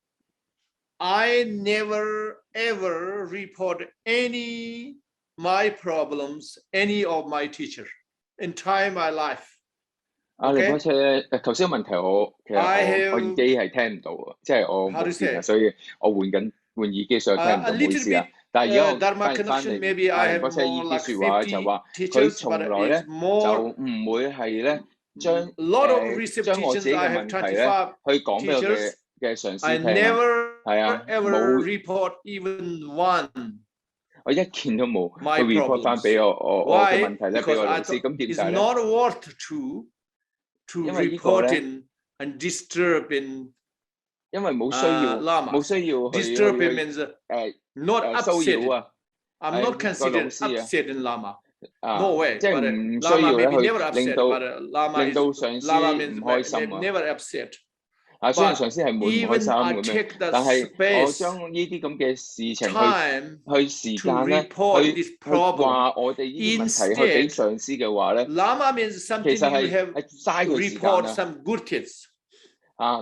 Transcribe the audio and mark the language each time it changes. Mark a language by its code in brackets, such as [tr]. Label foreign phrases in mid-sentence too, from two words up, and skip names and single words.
[en] I never ever report any my problems, any of my teacher, entire my life. [yue] 你嗰次頭先個問題其實我耳機係聽唔到啊，即係我冇電啊，所以我換耳機所以聽唔到，唔好意思啊。但係而家我翻嚟嗰次耳機説話就話佢從來咧就唔會係咧將我自己嘅問題咧去講俾我嘅上司聽，係啊，冇 [en] report even one。 [yue] 我一件都冇去 report 翻俾我嘅問題咧俾我老師，咁點解咧？ [en] It's not worth to reporting and disturbing。 [yue] 因為冇需要 [en] disturb means not upset。I'm not considered upsetting Lama。No way。 [yue] 即係唔需要咧去令到上司唔開心啊。 [en] Never upset。 [yue] 雖然上司係滿唔開心咁樣，但係我將呢啲咁嘅事情去時間咧，去話我哋呢啲問題去俾上司嘅話咧，其實係嘥佢時間啊。